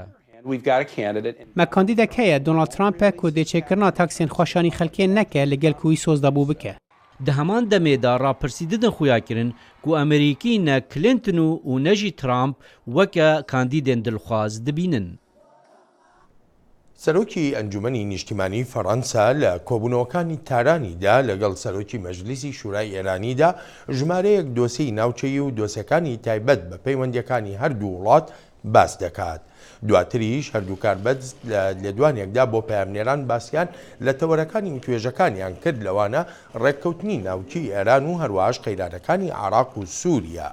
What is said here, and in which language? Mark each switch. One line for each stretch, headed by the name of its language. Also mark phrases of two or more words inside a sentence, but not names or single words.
Kurdish: Me kandîdek heye Donald Trump'e ku dêçêkirina taksên xweşanî xelkê neke li gel ku wî soz dabû bike. Di heman demê de rapirsî didin xuya kirin ku Amerîkî ne Clinton û ne jî Trump weke kandîdên dilxwaz dibînin.
Central Kurdish: سەرۆکی ئەنجومەنی نیشتیمانی فەڕەنسا لە کۆبوونەوەکانی تارانیدا لەگەڵ سەرۆکی مەجلیسی شورای ئێرانیدا ژمارەیەک دۆسەی ناوچەیی و دۆسەکانی تایبەت بە پەیوەندیەکانی هەردوو وڵات باس دەکات. دواتریش هەردوو کاربەت لە دوانێکدا بۆ پامنێران باسییان لە تەوەرەکانی و توێژەکانیان کرد لەوانە ڕێککەوتنی ناوچی ئێران و هەروەهاش قەیرانەکانی عێراق و سووریا.